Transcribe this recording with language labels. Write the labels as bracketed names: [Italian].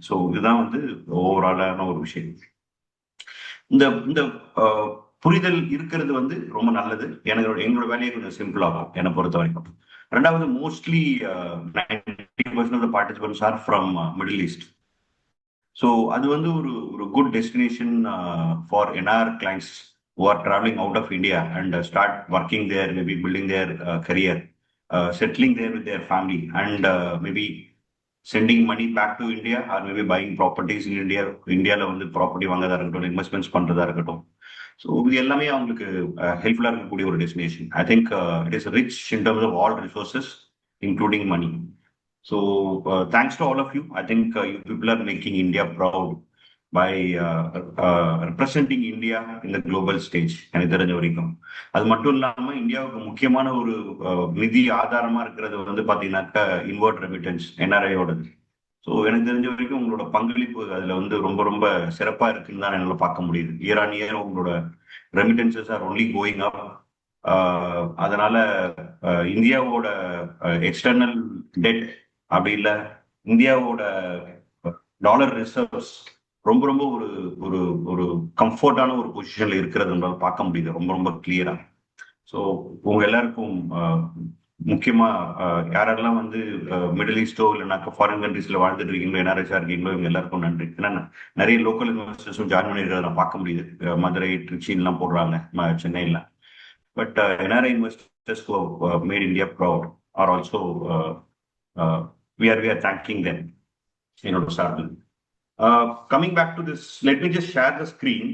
[Tamil] So இதுதான் வந்து ஓவராலான ஒரு விஷயம். இந்த இந்த புரிதல் இருக்கிறது வந்து ரொம்ப நல்லது. எங்களோட வேலையை கொஞ்சம் சிம்பிளாகும் என்னை பொறுத்த வரைக்கும். ரெண்டாவது, [English] Mostly 90% of the participants are from middle east. So அது வந்து ஒரு ஒரு good destination for NR clients who are traveling out of India and start working there, maybe building their career, settling there with their family, and maybe sending money back to India, or maybe buying properties in India. [Tamil] இந்தியாவில் வந்து property வாங்கறதா இருக்கட்டும், investments பண்றதா இருக்கட்டும். So இது எல்லாமே அவங்களுக்கு ஹெல்ப்ஃபுல்லாக இருக்கக்கூடிய ஒரு destination. [English] I think it is rich in terms of all resources, including money. So thanks to all of you. I think you people are making India proud by representing India in the global stage. [Tamil] எனக்கு தெரிஞ்ச வரைக்கும் அது மட்டும் இல்லாம இந்தியாவுக்கு முக்கியமான ஒரு நிதி ஆதாரமா இருக்கிறது வந்து பாத்தீங்கன்னாக்கா இன்வெர்ட் ரெமிட்டன்ஸ், என்ஆர்ஐயோடது. ஸோ எனக்கு தெரிஞ்ச வரைக்கும் உங்களோட பங்களிப்பு அதுல வந்து ரொம்ப ரொம்ப சிறப்பா இருக்குன்னு தான் என்னால பார்க்க முடியுது. [English] Year on year உங்களோட remittances are only going up. [Tamil] அதனால இந்தியாவோட எக்ஸ்டர்னல் டெட் அப்படி இல்லை, இந்தியாவோட டாலர் ரிசர்வ்ஸ் ரொம்ப ரொம்ப ஒரு ஒரு ஒரு கம்ஃபர்டான ஒரு பொசிஷன்ல இருக்கிறது பார்க்க முடியுது ரொம்ப ரொம்ப கிளியரா. ஸோ உங்க எல்லாருக்கும் முக்கியமா யாரெல்லாம் வந்து மிடில் ஈஸ்டோ இல்லைனாக்கா ஃபாரின் கண்ட்ரீஸ்ல வாழ்ந்துட்டு இருக்கீங்களோ, என்ஆர்எஸ்ஆ இருக்கீங்களோ, இவங்க எல்லாருக்கும் நன்றி. ஏன்னா நிறைய லோக்கல் இன்வெஸ்டர்ஸும் ஜாயின் பண்ணிருக்கிறத நான் பார்க்க முடியுது. மதுரை, திருச்சின்லாம் போடுறாங்க, சென்னையில். [English] But NRI investors made India proud are also we are thanking them in order to coming back to this, let me just share the screen.